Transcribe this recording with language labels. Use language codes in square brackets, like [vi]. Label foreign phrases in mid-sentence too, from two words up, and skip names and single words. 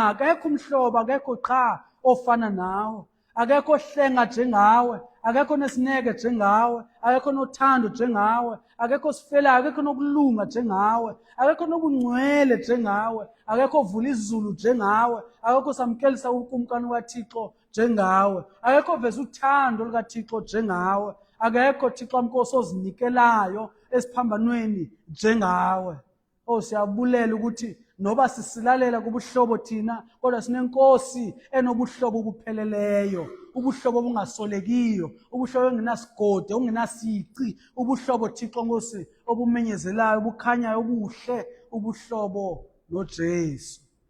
[xh] Akekho umhlobo, akekho qha ofana nawe. Akekho ohlenga njengawe, akekho nesineke njengawe, akekho nothando njengawe, akekho sifelayo, akekho nokulunga njengawe, akekho nobungcwele njengawe, akekho ovula izulu njengawe, akekho samkelisa ukumkani kaThixo njengawe, akekho veza uthando lukaThixo njengawe, akekho Thixo Nkosi ozinikelayo esiphambanweni njengawe. Siyabulela ukuthi noba sisilalela kubuhlobo thina, kodwa sinenkosi enobuhlobo obupheleleyo, ubuhlobo obungasolekiyo, ubuhlobo obungenasigode, obungenasici, ubuhlobo Thixo Nkosi obumenyezelayo, obukhanyayo, obuhle, ubuhlobo noJesu.